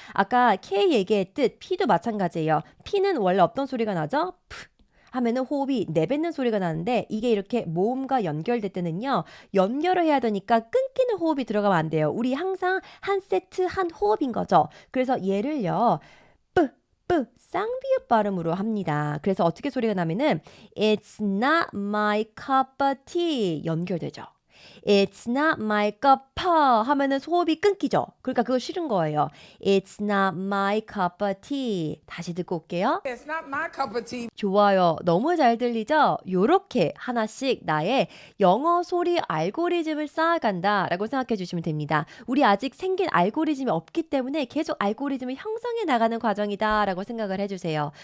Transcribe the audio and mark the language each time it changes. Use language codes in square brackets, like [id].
[ko] 아까 K 얘기했듯 P도 마찬가지예요. P는 원래 어떤 소리가 나죠? 하면은 호흡이 내뱉는 소리가 나는데 이게 이렇게 모음과 연결될 때는요. 연결을 해야 되니까 끊기는 호흡이 들어가면 안 돼요. 우리 항상 한 세트 한 호흡인 거죠. 그래서 얘를요. 쌍비읍 발음으로 합니다. 그래서 어떻게 소리가 나면은 [en] It's not my cup of tea [ko] 연결되죠. [en] It's not my cup [ko] 하면은 호흡이 끊기죠. 그러니까 그거 싫은 거예요. [en] It's not my cup of tea. [ko] 다시 듣고 올게요. [en] It's not my cup of tea. [ko] 좋아요. 너무 잘 들리죠? 요렇게 하나씩 나의 영어 소리 알고리즘을 쌓아간다라고 생각해 주시면 됩니다. 우리 아직 생긴 알고리즘이 없기 때문에 계속 알고리즘을 형성해 나가는 과정이다라고 생각을 해주세요.